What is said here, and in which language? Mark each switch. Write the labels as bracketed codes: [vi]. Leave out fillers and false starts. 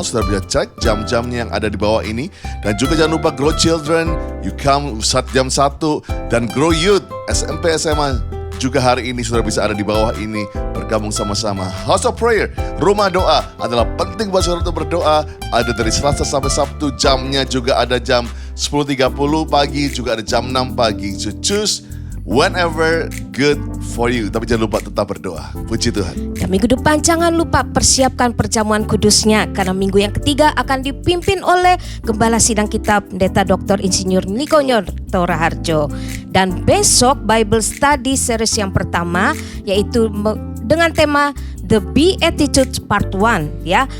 [id] Sudah bisa cek jam-jamnya yang ada di bawah ini. Dan juga jangan lupa Grow Children, You Come jam 1, dan Grow Youth SMP SMA juga hari ini sudah bisa ada di bawah ini, bergabung sama-sama. House of Prayer, rumah doa adalah penting buat saudara untuk berdoa. Ada dari Selasa sampai Sabtu, jamnya juga ada jam 10.30 pagi, juga ada jam 6 pagi. [en] So choose whenever good for you. [id] Tapi jangan lupa tetap berdoa. Puji Tuhan. Dan minggu depan jangan lupa persiapkan perjamuan kudusnya, karena minggu yang ketiga akan dipimpin oleh Gembala Sidang Kita Pendeta Dr. Insinyur Nikonyor Toraharjo. Dan besok Bible Study series yang pertama yaitu dengan tema The Beatitudes Part 1 ya.